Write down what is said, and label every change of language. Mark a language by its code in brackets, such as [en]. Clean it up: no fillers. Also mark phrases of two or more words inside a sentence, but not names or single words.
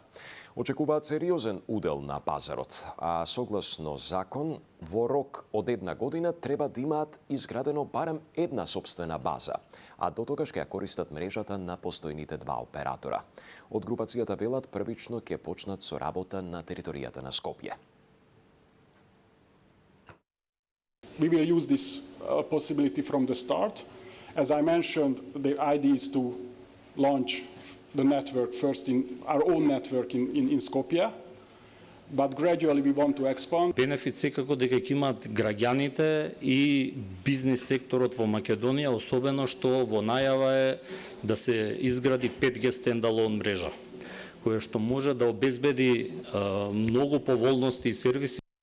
[mk] Очекуваат сериозен удел на пазарот, а согласно закон, во рок од 1 година треба да имаат изградено барем една сопствена база, а до тогаш ќе ја користат мрежата на постојните два оператора. Од групацијата велат првично ќе почнат со работа на територијата на Скопје. [en] We will use this possibility from the start. As I mentioned, the idea is to launch the network first in our own network in Skopje, but gradually we want to expand. [mk] Бенефит секако дека ќе имаат граѓаните и бизнис секторот во Македонија, особено што во најава е да се изгради 5G стендалон мрежа, која што може да обезбеди многу поволности и сервиси.